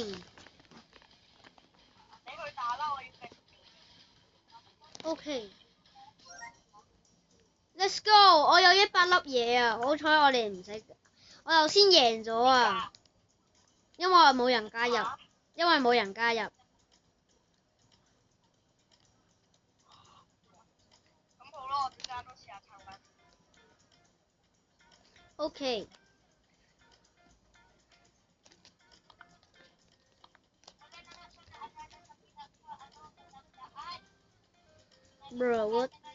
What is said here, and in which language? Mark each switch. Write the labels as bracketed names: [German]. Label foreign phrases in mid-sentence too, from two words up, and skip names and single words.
[Cantonese] 你去打啦，我要食。OK。 [English] Let's go！ [Cantonese] 我有100粒嘢啊，好彩我哋唔使。我頭先贏咗啊，因為冇人加入。咁好咯，我陣間都試下撐返。OK。 [English] Bro what？